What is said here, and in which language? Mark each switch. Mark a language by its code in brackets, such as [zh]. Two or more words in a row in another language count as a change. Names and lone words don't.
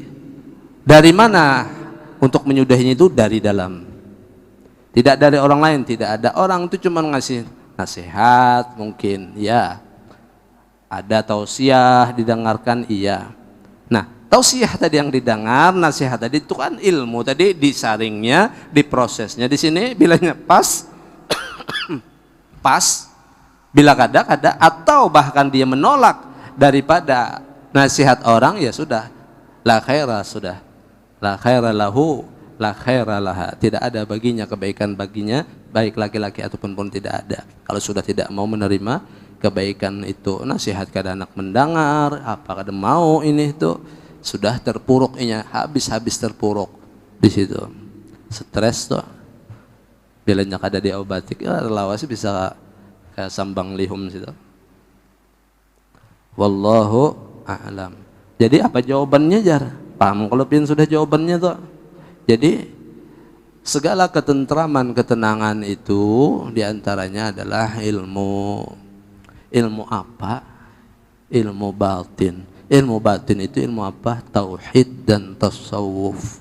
[id] Dari mana untuk menyudahinya itu? Dari dalam. Tidak dari orang lain, tidak ada. Orang itu cuma ngasih nasihat mungkin, ya. Ada tausiah didengarkan, iya. Nah, tausiah tadi yang didengar, nasihat tadi itu kan ilmu tadi, disaringnya, diprosesnya di sini. Bilanya pas, pas. Bila kada, atau bahkan dia menolak daripada nasihat orang, ya sudah, [ar] لا خير, [id] sudah, [ar] لا خير له لا خير لها, [id] tidak ada baginya kebaikan baginya, baik laki-laki ataupun pun tidak ada. Kalau sudah tidak mau menerima kebaikan itu, nasihat kada anak mendengar, apa kada mau ini itu, sudah terpuruk inya, habis terpuruk di situ, stres tuh. [bjn] Bilanya kada diobati, ya lawas bisa kayak sambang lihum situ. [ar] والله أعلم. [bjn] Jadi apa jawabannya, Jar? Paham kalau pin sudah jawabannya tuh. [id] Jadi segala ketentraman, ketenangan itu diantaranya adalah ilmu. Ilmu apa? Ilmu batin. Ilmu batin itu ilmu apa? Tauhid dan tasawuf.